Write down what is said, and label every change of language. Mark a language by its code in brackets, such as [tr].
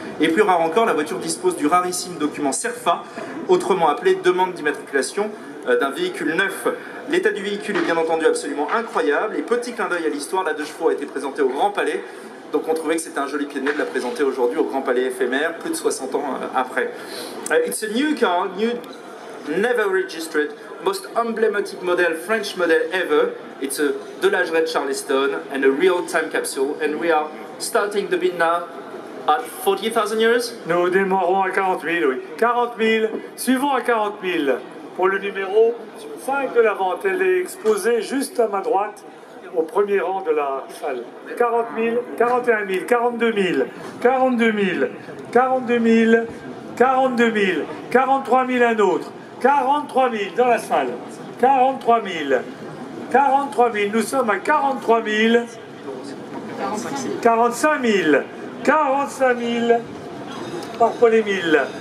[fr] Et plus rare encore, la voiture dispose du rarissime document CERFA, autrement appelé demande d'immatriculation d'un véhicule neuf. L'état du véhicule est bien entendu absolument incroyable. Et petit clin d'œil à l'histoire, la 2 chevaux a été présentée au Grand Palais. Donc on trouvait que c'était un joli pied de nez de la présenter aujourd'hui au Grand Palais éphémère, plus de 60 ans après. [en] It's a new car, new, never registered, most emblematic model, French model ever. It's a Delage Red Charleston and a real time capsule. And we are starting the bid now at 40,000 euros. [fr] Nous démarrons à 40 000, oui. 40 000, suivons à 40 000 pour le numéro 5 de la vente. Elle est exposée juste à ma droite, au premier rang de la salle. 40 000, 41 000, 42 000, 42 000, 42 000, 42 000, 43 000 un autre, 43 000 dans la salle, 43 000, 43 000, nous sommes à 43 000, 45 000, 45 000, par Paul Émile,